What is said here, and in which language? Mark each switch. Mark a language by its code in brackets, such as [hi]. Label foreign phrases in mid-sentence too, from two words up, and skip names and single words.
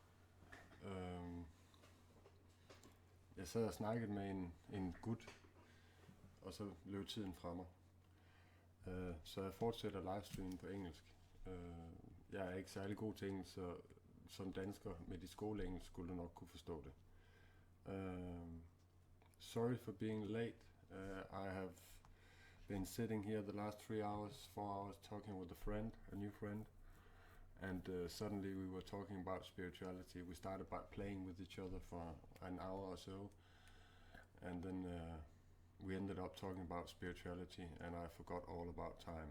[da] Jeg sad og snakkede med en gut, og så løb tiden fra mig. Så jeg fortsætter livestreamen på engelsk. Jeg er ikke særlig god til engelsk, så som dansker med de skoleengelsk skulle du nok kunne forstå det. [en] Sorry for being late. I have been sitting here the last 4 hours talking with a new friend, and suddenly we were talking about spirituality. We started by playing with each other for an hour or so, and then we ended up talking about spirituality, and I forgot all about time.